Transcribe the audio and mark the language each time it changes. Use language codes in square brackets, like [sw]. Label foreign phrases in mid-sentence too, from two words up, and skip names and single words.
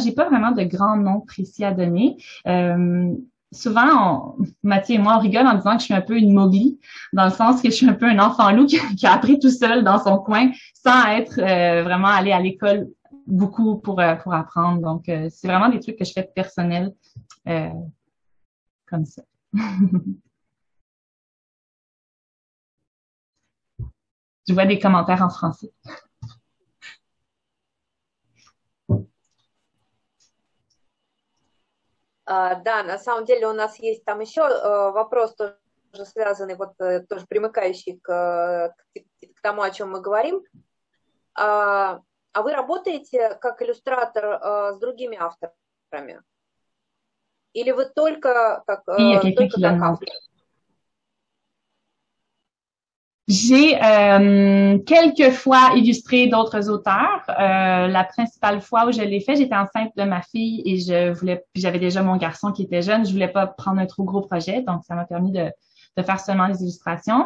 [fr] J'ai pas vraiment de grands noms précis à donner. Souvent, Mathieu et moi, on rigole en disant que je suis un peu une Mowgli, dans le sens que je suis un peu un enfant loup qui a appris tout seul dans son coin, sans être vraiment allé à l'école beaucoup pour apprendre. Donc, c'est vraiment des trucs que je fais personnels comme ça. Je vois des commentaires en français. [ru] Да, на самом деле у нас есть там еще вопрос, тоже связанный, вот тоже примыкающий к тому, о чем мы говорим. А вы работаете как иллюстратор с другими авторами? Или вы только как автор? [fr] J'ai quelques fois illustré d'autres auteurs. La principale fois où je l'ai fait, j'étais enceinte de ma fille et j'avais déjà mon garçon qui était jeune. Je voulais pas prendre un trop gros projet, donc ça m'a permis de faire seulement les illustrations.